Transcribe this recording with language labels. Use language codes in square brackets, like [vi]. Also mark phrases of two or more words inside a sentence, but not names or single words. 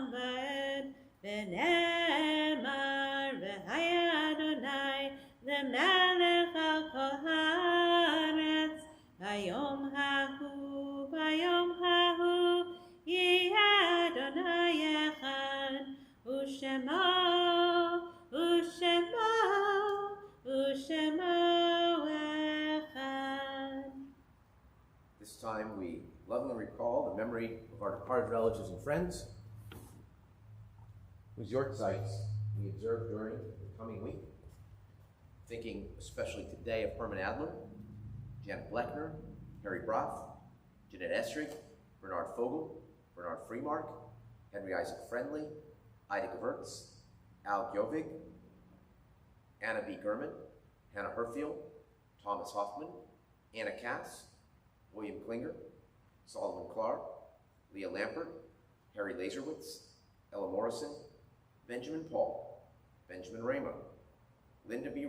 [he] ועד ונאמר והיה אדני למלך על כל הארץ ביום ההוא יהיה אדני אחד ושמו אחד. [en] This time we lovingly recall the memory of our departed relatives and friends whose yortzites we observe during the coming week. Thinking especially today of Herman Adler, Janet Bleckner, Harry Broth, Jeanette Estrig, Bernard Fogel, Bernard Freemark, Henry Isaac Friendly, Ida Gewurtz, Al Gjovig, Anna B. Gurman, Hannah Herfield, Thomas Hoffman, Anna Cass, William Klinger, Solomon Clark, Leah Lampert, Harry Laserwitz, Ella Morrison, Benjamin Paul, Benjamin Ramo, Linda B.